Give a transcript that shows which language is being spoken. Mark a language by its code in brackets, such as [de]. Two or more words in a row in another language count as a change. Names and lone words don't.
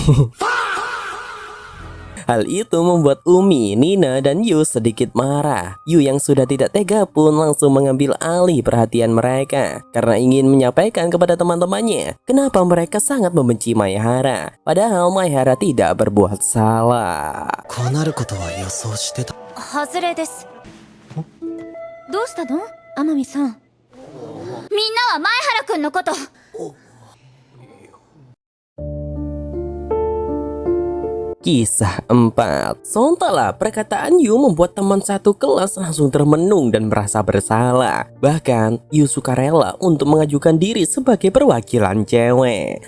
[id] Hal itu membuat Umi, Nina, dan Yu sedikit marah. Yu yang sudah tidak tega pun langsung mengambil alih perhatian mereka karena ingin menyampaikan kepada teman-temannya kenapa mereka sangat membenci Mayahara. Padahal Mayahara tidak berbuat salah. [ja] こうなることは予想してた。外れです。どうしたの天海さん。みんなは前原くんのこと。 [id] Kisah 4. Sontalah perkataan Yu membuat teman satu kelas langsung termenung dan merasa bersalah. Bahkan Yu sukarela untuk mengajukan diri sebagai perwakilan cewek.